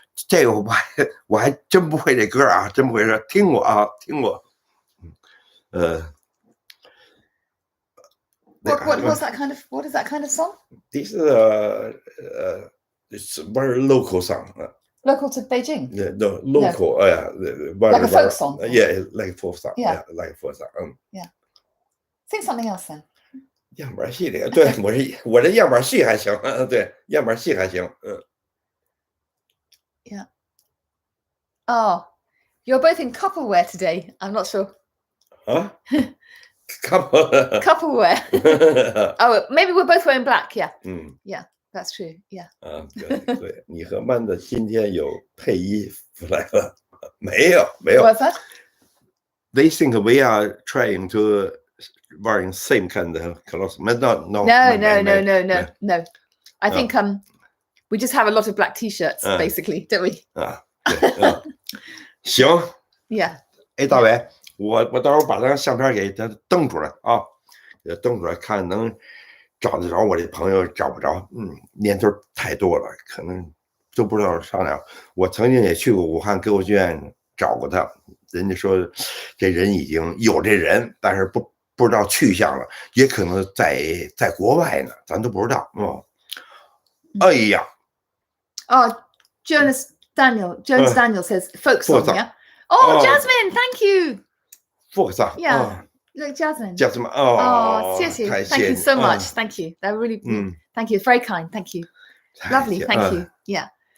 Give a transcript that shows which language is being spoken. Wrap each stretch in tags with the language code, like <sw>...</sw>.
<zh>这个我还真不会这歌啊，真不会说，听过啊，听过。</zh> <en>What is that kind of song? This is it's very local song. Local to Beijing? No, local. Like a folk song? Yeah, like a folk song. Yeah, like a folk song. Yeah. Sing something else then.</en> <zh>样板戏这个，对我这样板戏还行，对，样板戏还行</zh> <en>Yeah. Oh, you're both in couple wear today. I'm not sure.</en> <zh>啊，</zh> <en>couple Couple wear. Oh, maybe we're both wearing black. Yeah. Yeah, that's true. Yeah.</en> <zh>对，你和曼的今天有配衣服来了？没有。</zh> <en>What's that? They think we are trying to wearing same kind of clothes. No. No. I think we just have a lot of black t-shirts, basically, don't we?</en> <zh>行。</zh> <en>Yeah.</en> <zh>大伟，我到时候把那相片给他登出来啊，登出来看能找得着我这朋友，找不着。年头太多了，可能都不知道上哪。我曾经也去过武汉歌舞剧院找过他，人家说这人已经有这人，但是不知道去向了，也可能在国外呢，咱都不知道。哎呀。</zh> <en>Jones Daniel says folk song, yeah? Jasmine, thank you. Folk song. Yeah. Look, Jasmine.</en> <zh>谢谢。</zh> <en>Thank you so much. Thank you. That really Thank you. Very kind. Thank you. Lovely. Thank you. Yeah.</en>